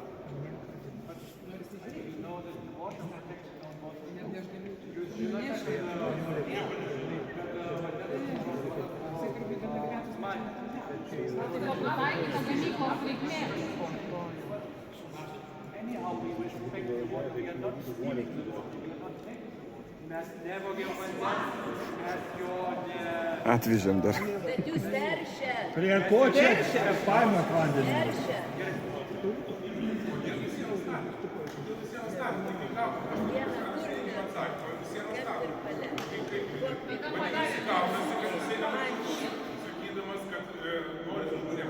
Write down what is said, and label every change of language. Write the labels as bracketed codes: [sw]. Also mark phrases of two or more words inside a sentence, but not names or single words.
[en] But you know that the water protection zone was you know Anyhow, we respect the water. We are not stealing the water. We are not taking it. [lt] Mes nevogėm vandens, mes jo ne... Atvežėm dar. Bet jūs teršėt. Prie ko čia paimat vandenį? Teršėt. Sakydamas, kad nori žmonėms.